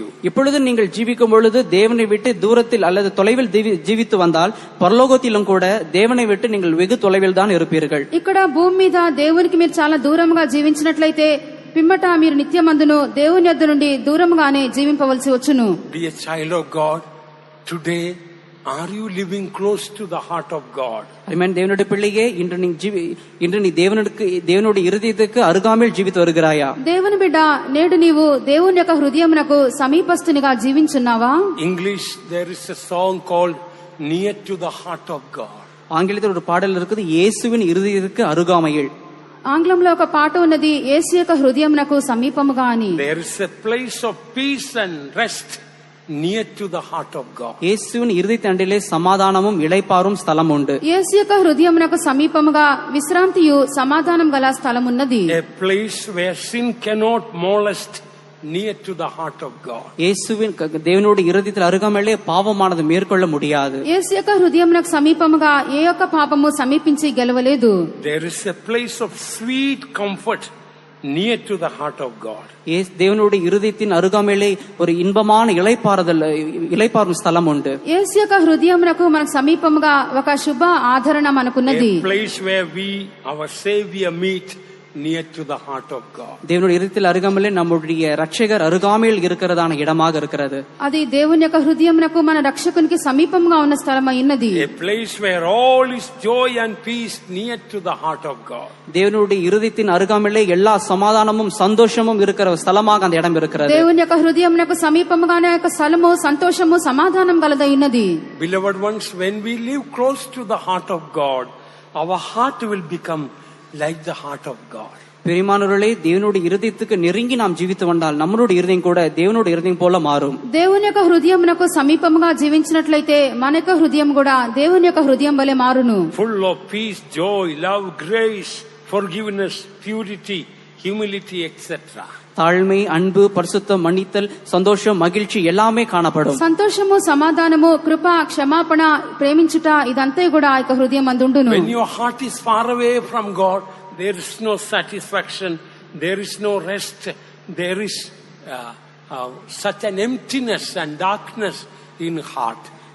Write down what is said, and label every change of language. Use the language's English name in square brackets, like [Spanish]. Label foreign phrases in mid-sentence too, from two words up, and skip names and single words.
[Tamil] இப்பொழுது நீங்கள் ஜீவிக்கும் பொழுது தேவனை விட்டு தூரத்தில் அல்லது தொலைவில் ஜீவித்து வந்தால் பரலோகத்திலும் கூட தேவனை விட்டு நீங்கள் வெகு தொலைவில் தான் இருப்பீர்கள். [Telugu] ఇక్కడ భూమి మీద దేవునికి మీరు చాలా దూరంగా జీవించినట్లయితే పిమ్మట మీరు నిత్యమందును దేవుని యొద్ద నుండి దూరంగానే జీవింపవలసి వచ్చును. [English] Dear child of God, today are you living close to the heart of God? Amen. [Tamil] தேவனுடைய பிள்ளையே, இன்று நீ தேவனுடைய இருதயத்துக்கு அருகாமையில் ஜீவித்து வருகிறாயா? [Telugu] దేవుని బిడ్డ, నేడు నీవు దేవుని యొక్క హృదయమునకు సమీపస్తునిగా జీవించున్నావా? [English] English, there is a song called Near to the Heart of God. [Tamil] ஆங்கிலத்தில் ஒரு பாடல் இருக்குது, இயேசுவின் இருதயத்துக்கு அருகாமையில். [Telugu] ఆంగ్లంలో ఒక పాట ఉన్నది, యేసు యొక్క హృదయమునకు సమీపముగా అని. [English] There is a place of peace and rest near to the heart of God. [Tamil] இயேசுவின் இருதயத்தண்டிலே சமாதானமும் இளைப்பாறும் ஸ்தலம் உண்டு. [Telugu] యేసు యొక్క హృదయమునకు సమీపముగా విశ్రాంతియు సమాధానం గల స్థలం ఉన్నది. [English] A place where sin cannot molest, near to the heart of God. [Tamil] இயேசுவின் தேவனுடைய இருதயத்தில் அருகாமையிலே பாவமானது மேற்கொள்ள முடியாது. [Telugu] యేసు యొక్క హృదయమునకు సమీపముగా ఏ యొక్క పాపము సమీపించి గెలవలేదు. [English] There is a place of sweet comfort near to the heart of God. [Tamil] தேவனுடைய இருதயத்தின் அருகாமையிலே ஒரு இன்பமான இளைப்பாறும் ஸ்தலம் உண்டு. [Telugu] యేసు యొక్క హృదయమునకు మనకు సమీపముగా ఒక శుభ ఆదరణ మనకున్నది. [English] A place where we, our Savior, meet near to the heart of God. [Tamil] தேவனுடைய இருதயத்தில் அருகாமையிலே நம்முடைய ரட்சகர் அருகாமையில் இருக்கிறதான இடமாக இருக்கிறது. [Telugu] అది దేవుని యొక్క హృదయమునకు మన రక్షకునికి సమీపముగా ఉన్న స్థలమై ఉన్నది. [English] A place where all is joy and peace near to the heart of God. [Tamil] தேவனுடைய இருதயத்தின் அருகாமையிலே எல்லா சமாதானமும் சந்தோஷமும் இருக்கிற ஸ்தலமாக அந்த இடம் இருக்கிறது. [Telugu] దేవుని యొక్క హృదయమునకు సమీపముగానే యొక్క స్థలము సంతోషము సమాధానం గలదై ఉన్నది. [English] Beloved ones, when we live close to the heart of God, our heart will become like the heart of God. [Tamil] பிரியமானவர்களே, தேவனுடைய இருதயத்துக்கு நெருங்கி நாம் ஜீவித்து வந்தால் நம்மளுடைய இருதயம் கூட தேவனுடைய இருதயம் போல மாறும். [Telugu] దేవుని యొక్క హృదయమునకు సమీపముగా జీవించినట్లయితే మన యొక్క హృదయం కూడా దేవుని యొక్క హృదయం వలె మారును. [English] Full of peace, joy, love, grace, forgiveness, purity, humility, etc. [Tamil] தாழ்மை, அன்பு, பரிசுத்தம், மன்னித்தல், சந்தோஷம், மகிழ்ச்சி எல்லாமே காணப்படும். [Telugu] సంతోషము, సమాధానము, కృప, క్షమాపణ, ప్రేమించుట ఇదంతా కూడా ఆ యొక్క హృదయం అందుండును. [English] When your heart is far away from God, there is no satisfaction, there is no rest, there is such an emptiness and darkness in heart.